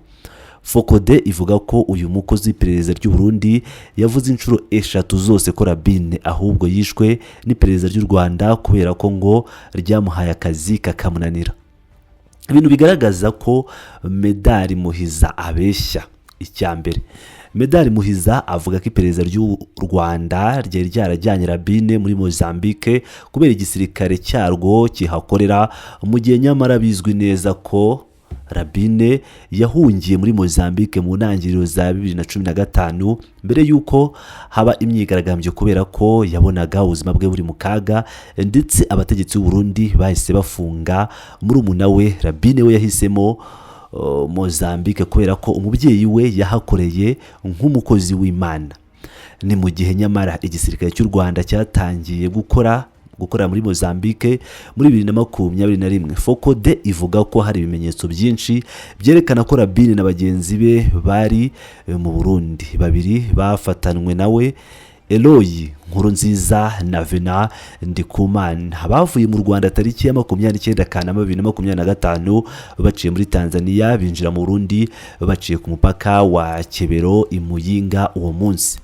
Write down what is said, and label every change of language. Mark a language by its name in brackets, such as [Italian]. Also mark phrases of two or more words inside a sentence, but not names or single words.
[Kinyarwanda] FOCODE ivuga ko uyu mukozi w'iperereza ry'u Burundi yavuze inshuro 3 zose ko Rabine ahubwo yishwe n'iperereza ry'u Rwanda kubera ko ngo ryamuhaye akazi kakamunanira. Ibintu bigaragaza ko Medari Muhiza abeshya. Icyambere, Medari Muhiza avuga ko iperereza ry'u Rwanda ryari ryarajyanye Rabine muri Mozambique kubera igisirikare cyarwo kihakorera, mu gihe nyamara bizwi neza ko Rabine yahungiye muri Mozambique mu ntangiriro za 2015 mbere yuko haba imyigaragambyo kubera ko yabonaga ubuzima bwe buri mu kaga, ndetse abategetsi b'u Burundi bahise bafunga murumuna we. Rabine we yahisemo Mozambique kubera ko umubyeyi we yahakoreye nk'umukozi w'Imana. Ni mu gihe nyamara igisirikare cy'u Rwanda cyatangiye gukora muri Mozambique muri 2021. FOCODE ivuga ko hari ibimenyetso byinshi byerekana ko Rabine na bagenzi be bari mu Burundi. Babiri bafatanwe nawe, Eloyi Nkurunziza na Vena Ndikumana, bavuye mu Rwanda tariki ya 29 Kanama 2025 baciye muri Tanzania binjira mu Burundi baciye ku mupaka wa Kebero i Muyinga uwo munsi.